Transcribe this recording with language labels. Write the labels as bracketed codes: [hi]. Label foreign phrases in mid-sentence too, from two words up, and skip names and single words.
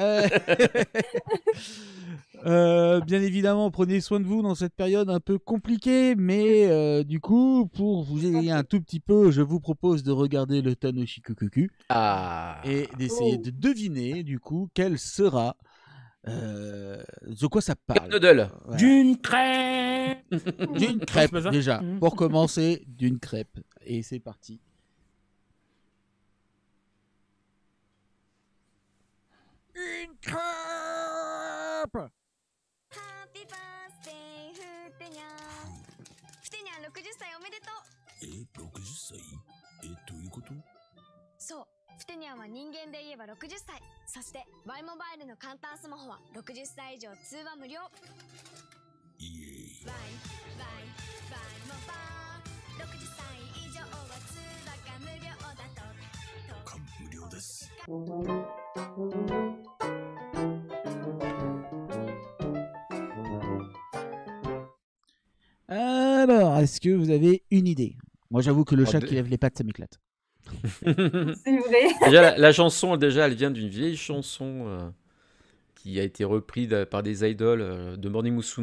[fr] Bien évidemment, prenez soin de vous dans cette période un peu compliquée, mais du coup, pour vous aider un tout petit peu, je vous propose de regarder le Tanoshikoku et d'essayer de deviner, du coup, quel sera de quoi ça parle. [en] Noodle. [fr] Voilà. D'une crêpe. D'une crêpe, déjà. Pour commencer, d'une crêpe. Et c'est parti. Une crêpe. [en] Happy birthday, [ja] ふてにゃん。ふてにゃん60歳おめでとう。 60歳どういうこと？そう、ふてにゃんは人間で言えば60歳。そして、Y モバイルの簡単スマホは60歳以上通話無料。イエーイ。 Y モバイル。60歳以上は通話が無料だと。感無料です。 [fr] Alors, est-ce que vous avez une idée? Moi, j'avoue que le chat qui lève les pattes, ça m'éclate. C'est vrai. Déjà, la chanson, elle vient d'une vieille chanson qui a été reprise par des idoles de Morning Musume.